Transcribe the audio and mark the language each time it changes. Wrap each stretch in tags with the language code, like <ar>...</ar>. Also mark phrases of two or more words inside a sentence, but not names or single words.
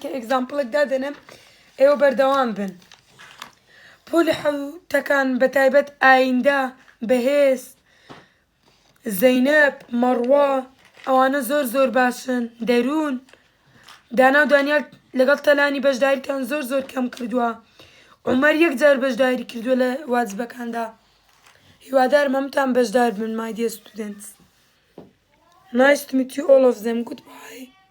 <ckb>کە ئێگزامپڵێک دادەنێم ئێوە بەردەوام بن پۆلی حەوتەکان بەتایبەت ئایندە بەهێز زەینەب مەڕوا ئەوانە زۆر باشن دەروون دانا و دانیال لەگەڵ تەلانی بەشداریتان زۆر کەم کردووە عومەر یەکجار بەشداری کردووە لە واجبەکاندا هیوادارم هەمووتان بەشدار بن</ckb> <en>my dear students. Nice to meet you all of them. Goodbye.</en>